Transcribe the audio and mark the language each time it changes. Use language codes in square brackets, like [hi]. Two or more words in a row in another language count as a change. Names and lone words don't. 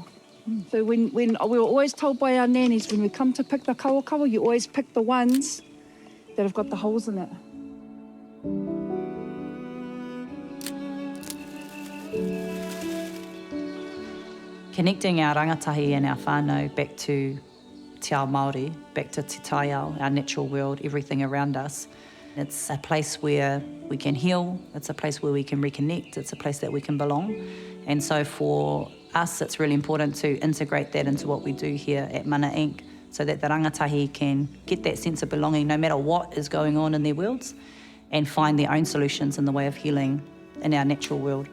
[en] So when we were always told by our nannies, when we come to pick the kawakawa, you always pick the ones that have got the holes in it. Connecting our rangatahi and our whānau back to [mi] te ao Māori, [en] back to [mi] te taiao, [en] our natural world, everything around us. It's a place where we can heal, it's a place where we can reconnect, it's a place that we can belong. And so for us, it's really important to integrate that into what we do here at Mana Inc. so that the rangatahi can get that sense of belonging no matter what is going on in their worlds and find their own solutions in the way of healing in our natural world.